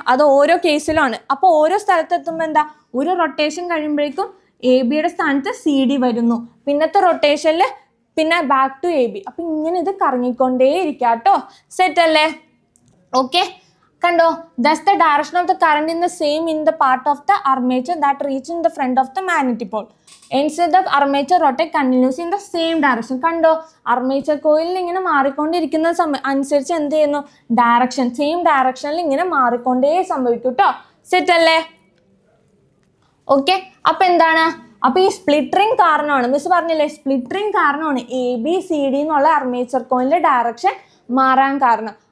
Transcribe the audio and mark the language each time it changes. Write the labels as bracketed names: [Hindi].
[Malayalam] അത് ഓരോ കേസിലുമാണ്. അപ്പോൾ ഓരോ സ്ഥലത്തെത്തുമ്പോൾ എന്താ? ഒരു റൊട്ടേഷൻ കഴിയുമ്പോഴേക്കും AB സ്ഥാനത്ത് CD വരുന്നു. പിന്നത്തെ റൊട്ടേഷനിൽ പിന്നെ ബാക്ക് ടു AB. അപ്പം ഇങ്ങനെ ഇത് കറങ്ങിക്കൊണ്ടേ ഇരിക്കുക കേട്ടോ. സെറ്റ് അല്ലേ? ഓക്കെ, കണ്ടോ? [English] Thus the direction of the current in the same in the part of the armature that reach in the front of the magnetic pole. Instead the armature rotate continuously in the same direction. [Malayalam] കണ്ടോ? Armature കോയിലിൽ ഇങ്ങനെ മാറിക്കൊണ്ടിരിക്കുന്ന അനുസരിച്ച് എന്ത് ചെയ്യുന്നു? Direction same ഡയറക്ഷനിൽ ഇങ്ങനെ മാറിക്കൊണ്ടേ സംഭവിക്കും കേട്ടോ. സെറ്റ് അല്ലേ? ഓക്കെ, അപ്പം എന്താണ്? അപ്പോൾ ഈ സ്പ്ലിറ്റ് റിംഗ് കാരണമാണ്, മിസ് പറഞ്ഞില്ലേ, സ്പ്ലിറ്റ് റിംഗ് കാരണമാണ് ABCD എന്നുള്ള അർമേച്ചർ കോയിലിൻ്റെ ഡയറക്ഷൻ മാറാൻ കാരണം.